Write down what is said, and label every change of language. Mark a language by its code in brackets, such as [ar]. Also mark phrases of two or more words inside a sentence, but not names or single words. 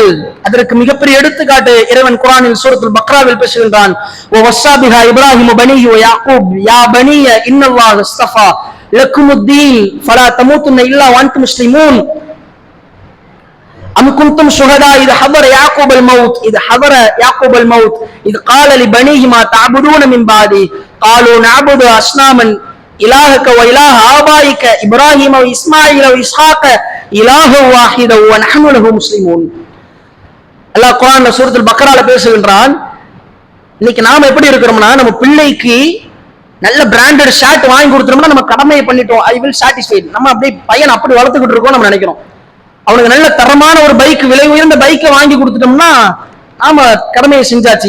[ta] அதற்கு மிகப்பெரிய எடுத்துக்காட்டு இறைவன் குர்ஆனில் சூரத்துல் பக்ராவில் பேசுகின்றான், [ar] و وصى بها إبراهيم بنيه و يعقوب يا بني إن الله اصطفى لكم الدين فلا تموتن إلا و أنتم مسلمون أم كنتم شهداء إذ حضر يعقوب الموت إذ قال لبنيه ما تعبدون من بعدي قالوا نعبد اصناما إلهك وإله آبائك إبراهيم وإسماعيل وإسحاق إله واحد ونحن له مسلمون. [ta] அல்லாஹ் குர்ஆன்ல சூரத்துல் பக்ரால பேசுகின்றான், இன்னைக்கு நாம எப்படி இருக்கிறோம்னா, நம்ம பிள்ளைக்கு நல்ல [en] branded shirt [ta] வாங்கி கொடுத்துட்டோம்னா நம்ம கடமையை பண்ணிட்டோம், [en] I will satisfied. [ta] நம்ம அப்படியே பையன் அப்படி வளர்த்துக்கிட்டு இருக்கோம் நம்ம நினைக்கிறோம். அவனுக்கு நல்ல தரமான ஒரு பைக், விலை உயர்ந்த பைக்கை வாங்கி கொடுத்துட்டோம்னா நாம கடமையை செஞ்சாச்சு.